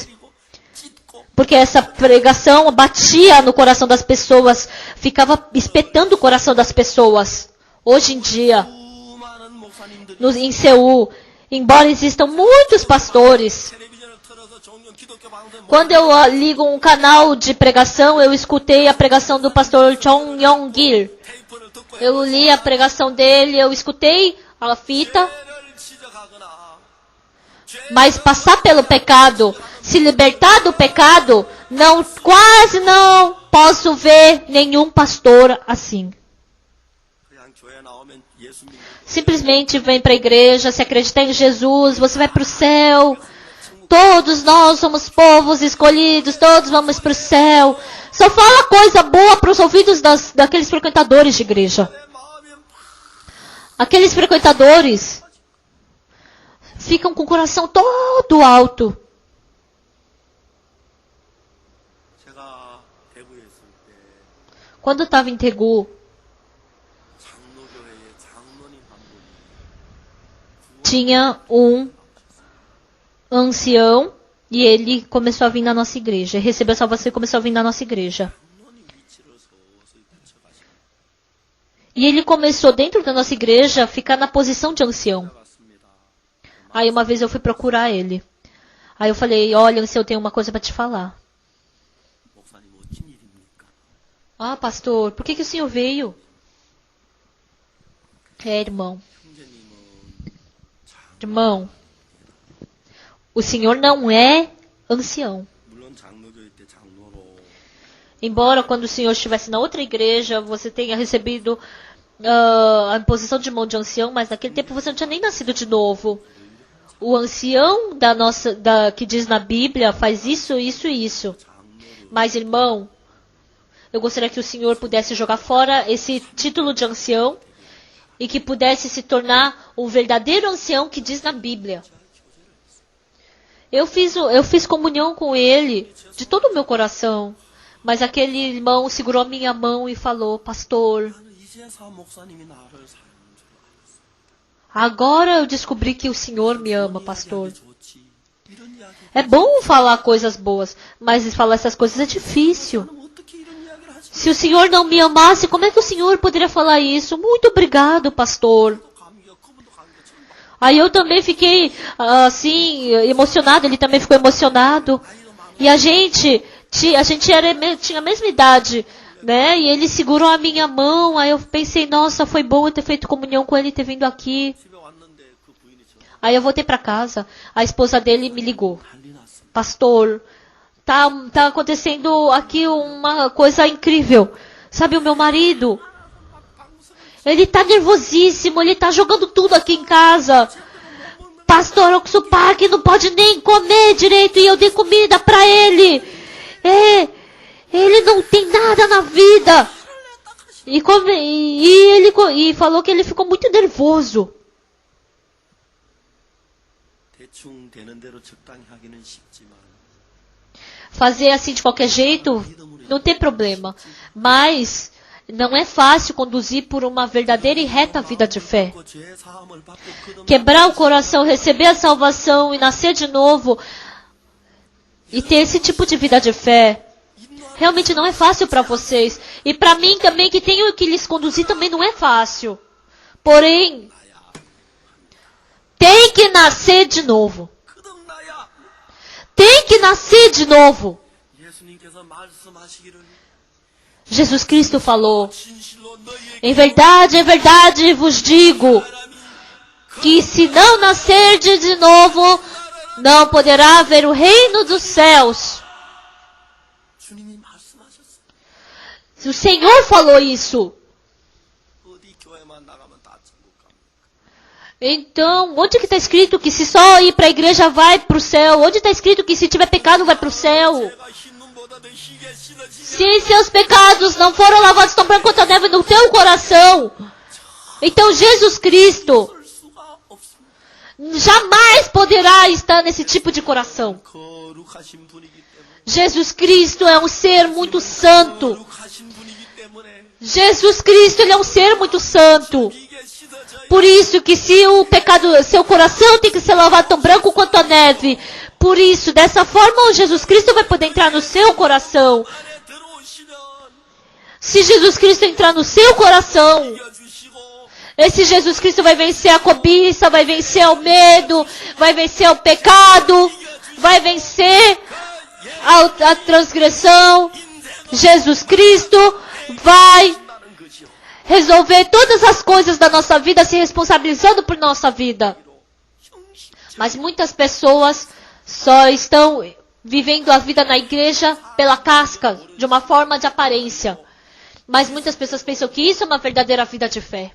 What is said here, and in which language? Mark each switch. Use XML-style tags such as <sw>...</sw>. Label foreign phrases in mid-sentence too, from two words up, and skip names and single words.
<ko>그리고 찢고</ko> <pt>Porque essa pregação batia no coração das pessoas, ficava espetando o coração das pessoas. Hoje em dia,</pt> <ko>수많은 목사님들이</ko> <pt>em Seul, embora existam muitos pastores,</pt> <ko>텔레비전을 틀어서 종종 기독교 방송</ko> <pt>quando eu ligo um canal de pregação, eu escutei a pregação do pastor Chong Yong-gil.</pt> <ko>테이프를 듣고</ko> <pt>Eu li a pregação dele, eu escutei a fita.</pt> <ko>죄를 지적하거나</ko> <pt>Mas passar pelo pecado, se libertar do pecado, quase não posso ver nenhum pastor assim.</pt> <ko>그냥 교회 나오면 예수 믿는</ko> <pt>Simplesmente vem para a igreja, se acreditar em Jesus, você vai para o céu. Todos nós somos povos escolhidos, todos vamos para o céu. Só fala coisa boa para os ouvidos daqueles frequentadores de igreja.</pt> <ko>내 마음이 막</ko> <pt>Aqueles frequentadores ficam com o coração todo alto.</pt> <ko>제가 대구에 있을 때</ko> <pt>Quando eu estava em Tegu,</pt> <ko>장로교회에 장로님 한 분이</ko> <pt>tinha um ancião e ele começou a vir na nossa igreja. Recebeu a salvação e começou a vir na nossa igreja.</pt> <ko>장로님 위치로 서서히 붙여가시고</ko> <pt>E ele começou dentro da nossa igreja a ficar na posição de ancião.</pt> <ko>왔습니다.</ko> <pt>Aí uma vez eu fui procurar ele. Aí eu falei, olha, ancião, eu tenho uma coisa para te falar.</pt> <ko>목사님 어쩐 일입니까?</ko> <pt>Ah, pastor, por que o senhor veio? Irmão.</pt> <ko>형제님은</ko> <pt>Irmão, o senhor não é ancião.</pt> <ko>물론 장로교회 때 장로로</ko> <pt>Embora quando o senhor estivesse na outra igreja, você tenha recebido a imposição de mão de ancião, mas naquele tempo você não tinha nem nascido de novo. O ancião que diz na Bíblia faz isso, isso e isso. Mas, irmão, eu gostaria que o senhor pudesse jogar fora esse título de ancião e que pudesse se tornar um verdadeiro ancião que diz na Bíblia. Eu fiz comunhão com ele de todo o meu coração. Mas aquele irmão segurou a minha mão e falou, pastor,</pt> <ko>나는 이제야 목사님이 나를 사랑하는 줄 알았어.</ko> <pt>agora eu descobri que o senhor me ama, pastor.</pt> <ko>좋지. 이런 이야기</ko> <pt>É bom falar coisas boas, mas falar essas coisas é difícil.</pt> <ko>나는 어떻게 이런 이야기를 하지?</ko> <pt>Se o senhor não me amasse, como é que o senhor poderia falar isso? Muito obrigado, pastor.</pt> <ko>감격, 그분도 감격.</ko> <pt>Aí eu também fiquei, assim, emocionado, ele também ficou emocionado. E a gente tinha a mesma idade, né? E ele segurou a minha mão, aí eu pensei, nossa, foi bom eu ter feito comunhão com ele e ter vindo aqui.</pt> <ko>집에 왔는데 그 부인이 저</ko> <pt>Aí eu voltei para casa, a esposa dele me ligou.</pt> <ko>난리 났어.</ko> <pt>Pastor, tá acontecendo aqui uma coisa incrível. Sabe, o meu marido, ele tá nervosíssimo, ele tá jogando tudo aqui em casa. Pastor, o Supac não pode nem comer direito e eu dei comida para ele. Ele não tem nada na vida. E falou que ele ficou muito nervoso.</pt> <ko>대충 되는 대로 적당히 하기는 쉽지만</ko> <pt>Fazer assim de qualquer jeito não tem problema. Mas não é fácil conduzir por uma verdadeira e reta vida de fé.</pt> <ko>그 죄 사함을 받고 그</ko> <pt>Quebrar o coração, receber a salvação e nascer de novo. E ter esse tipo de vida de fé. Realmente não é fácil para vocês. E para mim também, que tenho que lhes conduzir, também não é fácil. Porém, tem que nascer de novo.</pt> <ko>거듭나야</ko> <pt>Tem que nascer de novo.</pt> <ko>예수님께서 말씀하시기를</ko> <pt>Jesus Cristo falou,</pt> <ko>진실로 너희에게</ko> <pt>em verdade vos digo, que se não nascerdes de novo, não poderá ver o reino dos céus.</pt> <ko>주님이 말씀하셨어요.</ko> <pt>O Senhor falou isso.</pt> <ko>어디 교회만 나가면 다 천국 갑니까?</ko> <pt>Então, onde que está escrito que se só ir para a igreja vai para o céu? Onde está escrito que se tiver pecado vai para o céu?</pt> <ko>내가 흰 눈보다 더 희게 씻어지게</ko> <pt>Se seus pecados não foram lavados tão branco quanto a neve no teu coração, então Jesus Cristo</pt> <ko>할 수가 없습니다.</ko> <pt>jamais poderá estar nesse tipo de coração.</pt> <ko>거룩하신 분이기 때문에</ko> <pt>Jesus Cristo é um ser muito santo.</pt> <ko>거룩하신 분이기 때문에</ko> <pt>Jesus Cristo, ele é um ser muito santo.</pt> <ko>이게 씻어져야</ko> <pt>Por isso que se o pecado, seu coração tem que ser lavado tão branco quanto a neve. Por isso, dessa forma, Jesus Cristo vai poder entrar no seu coração.</pt> <ko>안에 들어오시면</ko> <pt>Se Jesus Cristo entrar no seu coração,</pt> <ko>이겨주시고</ko> <pt>esse Jesus Cristo vai vencer a cobiça, vai vencer o medo, vai vencer o pecado, vai vencer a transgressão. Jesus Cristo vai</pt> <ko>나는 것이요.</ko> <pt>resolver todas as coisas da nossa vida, se responsabilizando por nossa vida. Mas muitas pessoas só estão vivendo a vida na igreja pela casca, de uma forma de aparência. Mas muitas pessoas pensam que isso é uma verdadeira vida de fé.</pt>